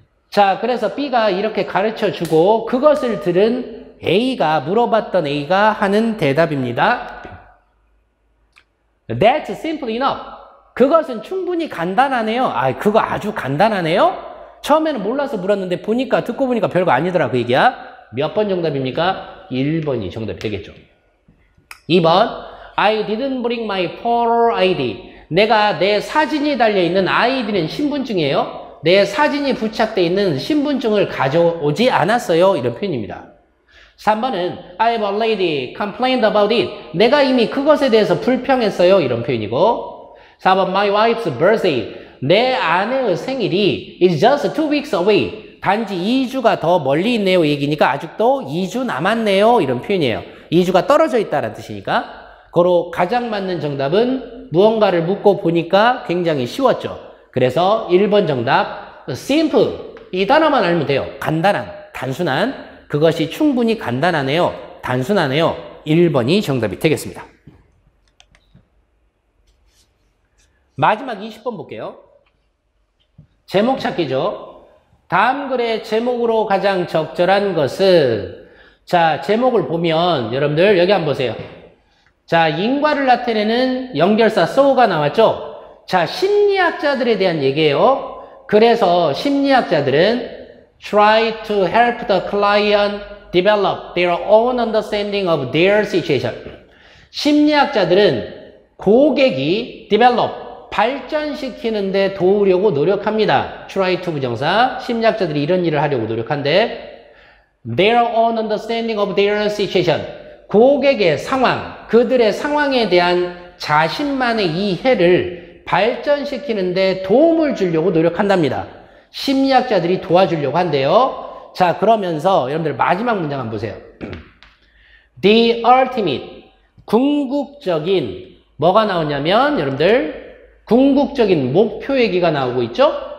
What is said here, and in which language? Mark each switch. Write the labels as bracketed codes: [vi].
[ko] 자, 그래서 B가 이렇게 가르쳐주고 그것을 들은 A가, 물어봤던 A가 하는 대답입니다. [en] That's simple enough. [ko] 그것은 충분히 간단하네요. 아, 그거 아주 간단하네요? 처음에는 몰라서 물었는데 보니까, 듣고 보니까 별거 아니더라 그 얘기야. 몇 번 정답입니까? 1번이 정답이 되겠죠. [en] 2번 I didn't bring my photo ID. [ko] 내가 내 사진이 달려있는 ID는 신분증이에요. 내 사진이 부착되어 있는 신분증을 가져오지 않았어요. 이런 표현입니다. 3번은 [en] I have already complained about it. [ko] 내가 이미 그것에 대해서 불평했어요. 이런 표현이고 4번 [en] My wife's birthday. [ko] 내 아내의 생일이 [en] is just 2 weeks away. [ko] 단지 2주가 더 멀리 있네요. 얘기니까 아직도 2주 남았네요. 이런 표현이에요. 2주가 떨어져 있다는 뜻이니까 고로 가장 맞는 정답은 무언가를 묻고 보니까 굉장히 쉬웠죠. 그래서 1번 정답 simple. 이 단어만 알면 돼요. 간단한, 단순한. 그것이 충분히 간단하네요. 단순하네요. 1번이 정답이 되겠습니다. 마지막 20번 볼게요. 제목 찾기죠. 다음 글의 제목으로 가장 적절한 것은, 자, 제목을 보면 여러분들 여기 한번 보세요. 자, 인과를 나타내는 연결사 so가 나왔죠. 자, 심리학자들에 대한 얘기예요. 그래서 심리학자들은 [en] try to help the client develop their own understanding of their situation. [ko] 심리학자들은 고객이 develop, 발전시키는데 도우려고 노력합니다. [en] try to [ko] 부정사, 심리학자들이 이런 일을 하려고 노력한데 [en] their own understanding of their situation. [ko] 고객의 상황, 그들의 상황에 대한 자신만의 이해를 발전시키는데 도움을 주려고 노력한답니다. 심리학자들이 도와주려고 한대요. 자, 그러면서 여러분들 마지막 문장 한번 보세요. [en] The ultimate, [ko] 궁극적인, 뭐가 나오냐면 여러분들 궁극적인 목표 얘기가 나오고 있죠.